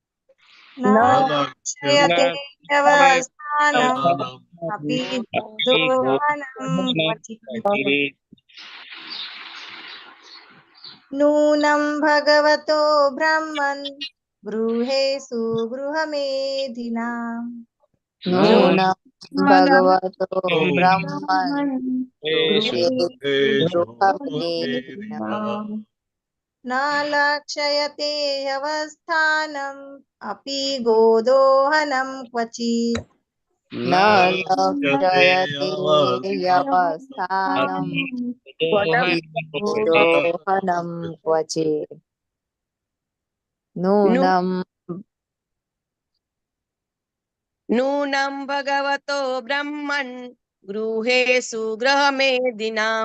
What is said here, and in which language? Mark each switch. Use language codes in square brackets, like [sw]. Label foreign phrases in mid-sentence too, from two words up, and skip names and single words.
[sa] નૂનમ ભગવતો બ્રહ્મન ગૃહેષુ ગૃહમેધિનામ. નૂનમ ભગવતો બ્રહ્મન न लक्षयते अवस्थानम् अपि गोदोहनं क्वचित् ન લક્ષ્યતે યવસ્થાનમ દોહનમ ક્વચિત નૂનમ નૂનમ ભગવતો બ્રહ્મન ગૃહેષુ ગૃહમેદિનામ